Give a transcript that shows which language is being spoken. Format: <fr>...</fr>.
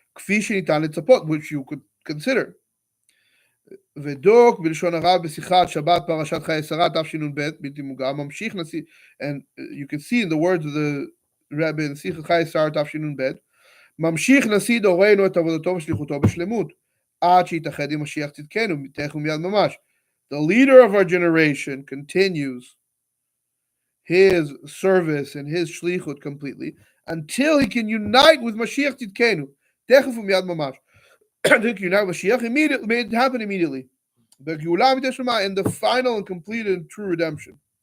<en>Which you could consider.</en> <he>ודוק בלשון הרב בשיחת שבת פרשת חיי שרה תשנ"ב בלתי מוגע ממשיך נשיא,</he> <en>and you can see in the words of the Rebbe in</en> <he>שיחת חיי שרה תשנ"ב, ממשיך נשיא דורנו את עבודתו ושליחותו בשלמות עד שיתאחד עם משיח צדקנו תכף ומיד ממש.</he> <en>The leader of our generation continues his service and his shlichut completely until he can unite with Mashiach Tzidkenu</en> <he>תכף ומיד ממש.</he> <en>Unite Mashiach immediately, made it happen immediately. The geulah and the final and complete and true redemption.</en>